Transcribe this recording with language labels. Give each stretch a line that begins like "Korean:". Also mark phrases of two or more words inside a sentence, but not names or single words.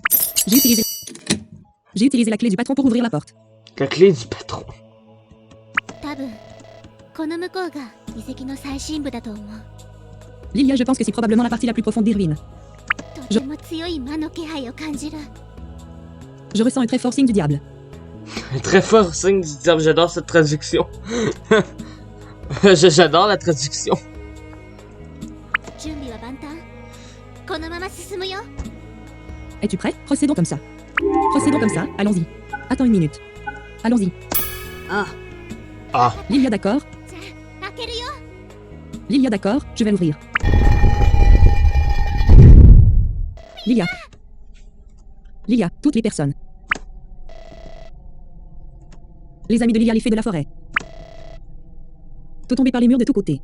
French: J'ai utilisé la clé du patron pour ouvrir la porte. La clé du patron.
Japanese: 多分この向こうが遺跡の最深部だと思う
French: Lilia, je pense que c'est probablement la partie la plus profonde des ruines.
Japanese: とても強い魔の気配を感じる
French: Je ressens un très fort signe du diable. Un très fort signe du diable, j'adore cette traduction. J'adore la traduction.
Japanese: 準備は万端このまま進むよ
French: Es-tu prêt? Procédons comme ça. Procédons comme ça, allons-y. Attends une minute. Allons-y. Ah. Lilia, d'accord?
Japanese: じゃあ開けるよ
French: Lilia, d'accord, je vais l'ouvrir. Lilia. Lilia, toutes les personnes. Les amis de Lilia, les fées de la forêt. Tout tombé par les murs de tous côtés.